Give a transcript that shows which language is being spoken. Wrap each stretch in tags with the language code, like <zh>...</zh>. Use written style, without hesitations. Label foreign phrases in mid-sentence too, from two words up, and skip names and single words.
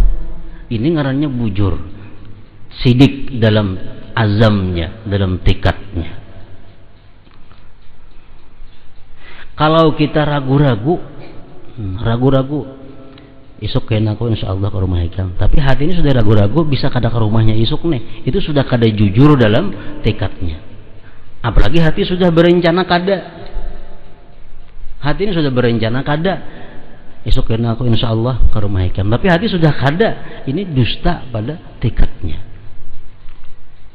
<bjn>Ini ngarannya bujur, sidik dalam azamnya, dalam tekadnya.</bjn> <id>Kalau kita ragu-ragu, esok kayaknya aku</id> <ar>إن شاء الله</ar> <id>ke rumah Hikam, tapi hati ini sudah ragu-ragu, bisa kada ke rumahnya esok nih, itu sudah kada jujur dalam tekadnya. Apalagi hati sudah berencana kada, hati ini sudah berencana kada, esok kayaknya aku</id> <ar>إن شاء الله</ar> <id>ke rumah Hikam, tapi hati sudah kada, ini dusta pada tekadnya.</id>